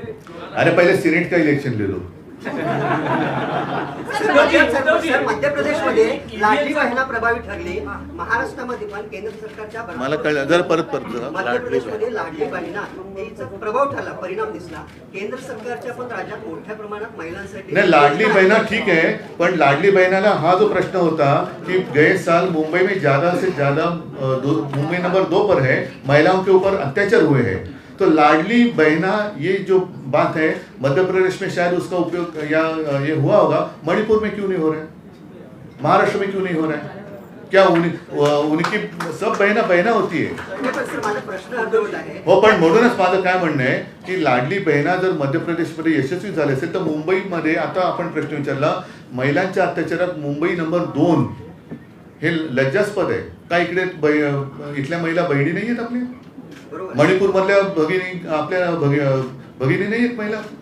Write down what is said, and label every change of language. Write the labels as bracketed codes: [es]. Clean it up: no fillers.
[hi] अरे पहले सीनेट का इलेक्शन ले लो। [mr] सर मध्य प्रदेशमध्ये लाडली बहिणा प्रभावी ठरली, महाराष्ट्रामध्ये पण केंद्र सरकारच्या मला कळलं, जरा परत जरा। मध्य प्रदेशमध्ये लाडली बहिणा हिचा प्रभाव ठरला, परिणाम दिसला। केंद्र सरकारच्या पण राज्यात मोठ्या प्रमाणात महिलांसाठी [hi] नहीं, लाडली बहना ठीक है, पर लाडली बहना हा जो प्रश्न होता कि गए साल मुंबई में ज्यादा से ज्यादा मुंबई नंबर 2 पर है, महिलाओं के ऊपर अत्याचार हुए हैं। तो लाडली बहना ये जो बात है मध्य प्रदेश में शायद उसका उपयोग या ये हुआ होगा, मणिपुर में क्यों नहीं हो रहा है, महाराष्ट्र में क्यों नहीं हो रहा है? क्या उनकी सब बहना होती है [mr] प्रश्न अर्धवट आहे। हो, पण म्हणूनच माझं काय म्हणणं आहे की लाडली बहिणा जर मध्य प्रदेशमध्ये यशस्वी झाले असेल तर मुंबईमध्ये, आता आपण प्रश्न विचारला, महिलांच्या अत्याचारात मुंबई नंबर 2 हे लज्जास्पद आहे का? इकडे इथल्या महिला बहिणी नाही आहेत आपल्या? मणिपूर मधल्या भगिनी आपल्या भगिनी नाही आहेत महिला?